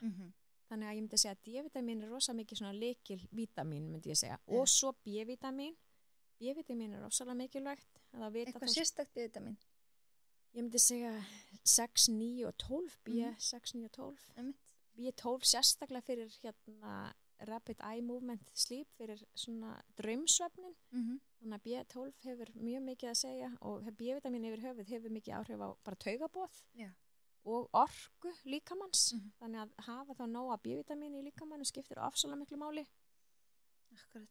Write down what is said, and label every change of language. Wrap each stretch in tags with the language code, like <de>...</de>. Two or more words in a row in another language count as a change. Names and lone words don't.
<is>Þannig að ég myndi segja að D-vitamin rosa mikið svona lykil vítamin, myndi ég segja. Og svo B-vitamin. B-vitamin rosalega mikilvægt. Eitthvað sérstakt B-vitamin? Ég myndi segja 6, 9 og 12. B6, 9 og 12. B12 sérstaklega fyrir</is> <en>rapid eye movement sleep,</en> <is>fyrir svona draumsvefnin. Þannig að B12 hefur mjög mikið að segja og B-vitamin yfir höfuð hefur mikið áhrif á bara taugaboð. Já. Og orku líkamanns. Þannig að hafa þá nóga B-vitamin í líkamannu skiptir ofsalega miklu máli. Akkurat.</is>